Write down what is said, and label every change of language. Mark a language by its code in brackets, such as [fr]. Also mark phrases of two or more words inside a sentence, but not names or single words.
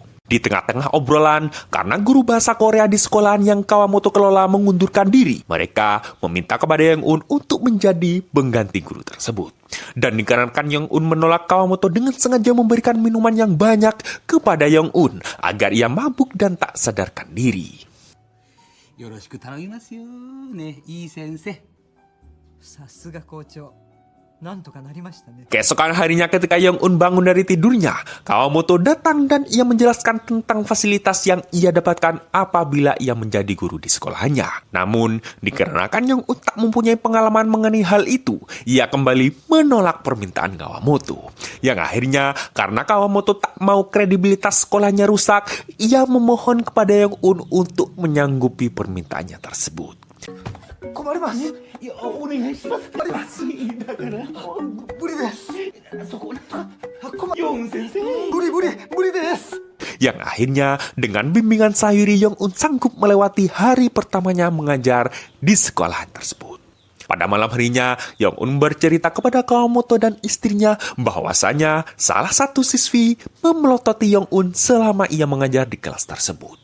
[id] Di tengah-tengah obrolan, karena guru bahasa Korea di sekolahan yang Kawamoto kelola mengundurkan diri, mereka meminta kepada Yong-un untuk menjadi pengganti guru tersebut. Dan dikarenakan Yong-un menolak, Kawamoto dengan sengaja memberikan minuman yang banyak kepada Yong-un agar ia mabuk dan tak sadarkan diri. [ja] Yoroshiku頼みますよね、いい先生。さすが校長。なんとかなりましたね。 [id] Keesokan harinya ketika Yong-un bangun dari tidurnya, Kawamoto datang dan ia menjelaskan tentang fasilitas yang ia dapatkan apabila ia menjadi guru di sekolahannya. Namun, dikarenakan Yong-un tak mempunyai pengalaman mengenai hal itu, ia kembali menolak permintaan Kawamoto. Yang akhirnya, karena Kawamoto tak mau kredibilitas sekolahnya rusak, ia memohon kepada Yong-un untuk menyanggupi permintaannya tersebut. [ja] 困ります。いや、お願いします。困ります。だから、無理です。そこをなんとか、ヨン先生。無理です。 [id] yang akhirnya dengan bimbingan Sayuri, Young-un sanggup melewati hari pertamanya mengajar di sekolah tersebut. Pada malam harinya, Young-un bercerita kepada Kawamoto dan istrinya bahwasanya salah satu siswi memelototi Young-un selama ia mengajar di kelas tersebut.